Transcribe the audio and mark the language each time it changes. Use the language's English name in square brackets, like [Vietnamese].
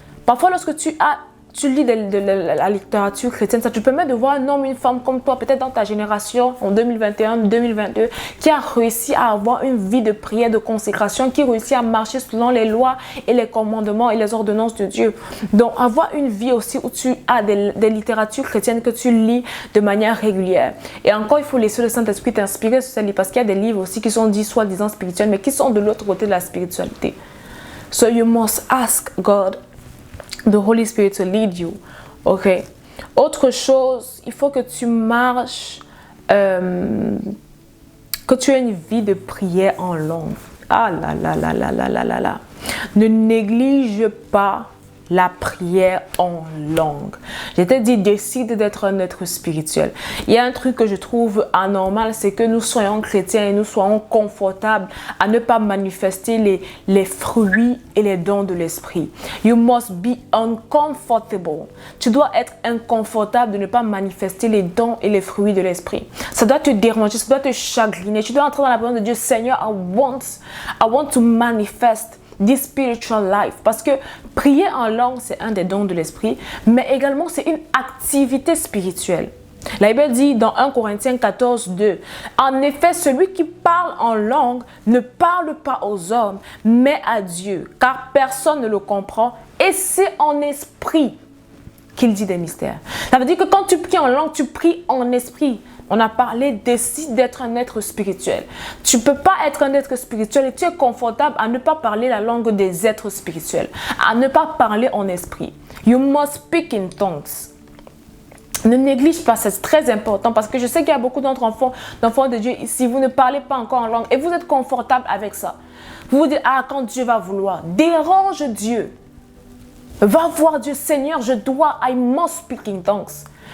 [French] Parfois, lorsque tu lis de la littérature chrétienne, ça te permet de voir un homme, une femme comme toi, peut-être dans ta génération, en 2021, 2022, qui a réussi à avoir une vie de prière, de consécration, qui réussit à marcher selon les lois et les commandements et les ordonnances de Dieu. Donc, avoir une vie aussi où tu as des littératures chrétiennes que tu lis de manière régulière. Et encore, il faut laisser le Saint-Esprit t'inspirer sur ces livres, parce qu'il y a des livres aussi qui sont dits soi-disant spirituels, mais qui sont de l'autre côté de la spiritualité. [English] So you must ask God, the Holy Spirit, to lead you. Ok. [French] Autre chose, il faut que tu marches, que tu aies une vie de prière en langue. Ah là là là là là là là là. Ne néglige pas la prière en langue. Je t'ai dit, décide d'être un être spirituel. Il y a un truc que je trouve anormal, c'est que nous soyons chrétiens et nous soyons confortables à ne pas manifester les fruits et les dons de l'esprit. [English] You must be uncomfortable. [French] Tu dois être inconfortable de ne pas manifester les dons et les fruits de l'esprit. Ça doit te déranger, ça doit te chagriner. Tu dois entrer dans la présence de Dieu. [English] Seigneur, I want to manifest this spiritual life. [French] Parce que prier en langue, c'est un des dons de l'esprit, mais également c'est une activité spirituelle. La Bible dit dans 1 Corinthiens 14, 2, en effet, celui qui parle en langue ne parle pas aux hommes, mais à Dieu, car personne ne le comprend, et c'est en esprit qu'il dit des mystères. Ça veut dire que quand tu pries en langue, tu pries en esprit. On a parlé, décide d'être un être spirituel. Tu ne peux pas être un être spirituel et tu es confortable à ne pas parler la langue des êtres spirituels, à ne pas parler en esprit. [English] You must speak in tongues. [French] Ne néglige pas, c'est très important parce que je sais qu'il y a beaucoup d'enfants de Dieu ici. Vous ne parlez pas encore en langue et vous êtes confortable avec ça. Vous vous dites, ah, quand Dieu va vouloir, dérange Dieu. Va voir Dieu, [English] Seigneur, I must speak in tongues.